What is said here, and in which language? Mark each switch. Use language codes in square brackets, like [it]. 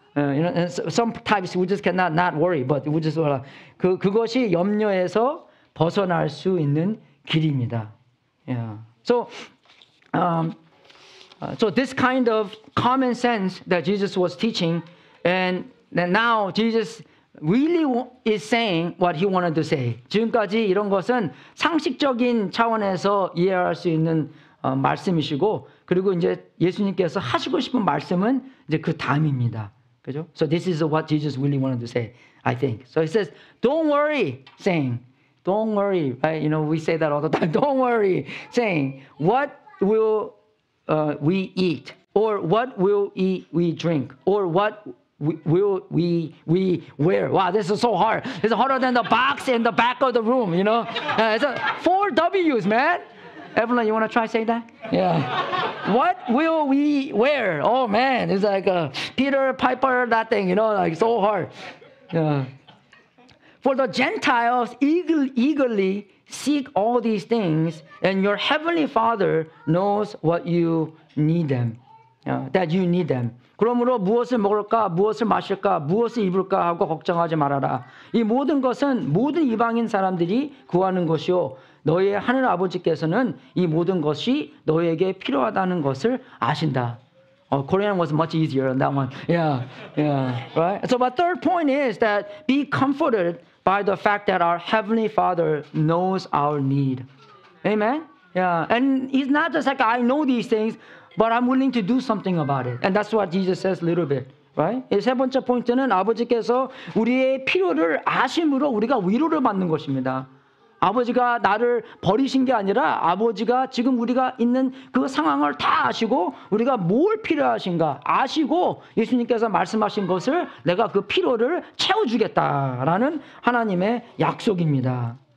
[en] And sometimes we just cannot not worry, but we just [ko] 그것이 염려에서 벗어날 수 있는 길입니다. [en] Yeah. So this kind of common sense that Jesus was teaching, and now Jesus really is saying what he wanted to say. [ko] 지금까지 이런 것은 상식적인 차원에서 이해할 수 있는 말씀이시고, 그리고 이제 예수님께서 하시고 싶은 말씀은 이제 그 다음입니다. 그죠? [en] So this is what Jesus really wanted to say, I think. So he says, don't worry, saying, don't worry, right? You know, we say that all the time. Don't worry, saying, what will we eat? Or what will we drink? Or what will we wear? Wow, this is so hard. It's harder than the box in the back of the room, you know? It's 4 W's, man. Evelyn, you want to try say that? Yeah. What will we wear? Oh, man, it's like Peter Piper, that thing, you know, like so hard. Yeah. For the Gentiles eagerly seek all these things, and your heavenly Father knows what you need them, that you need them. [ko] 그러므로 무엇을 먹을까, 무엇을 마실까, 무엇을 입을까 하고 걱정하지 말아라. 이 모든 것은 모든 이방인 사람들이 구하는 것이요, 너희의 하늘 아버지께서는 이 모든 것이 너희에게 필요하다는 것을 아신다. [en] Korean was much easier on that one. Yeah, right? So my third point is that be comforted by the fact that our Heavenly Father knows our need. Amen? Yeah, and He's not just like, I know these things, but I'm willing to do something about it. And that's what Jesus says a little bit. Right? [ko] 세 번째 포인트는 아버지께서 우리의 필요를 아심으로 우리가 위로를 받는 것입니다. 아버지가 나를 버리신 게 아니라 아버지가 지금 우리가 있는 그 상황을 다 아시고 우리가 뭘 필요하신가 아시고 예수님께서 말씀하신 것을 내가 그 필요를 채워주겠다라는 하나님의 약속입니다.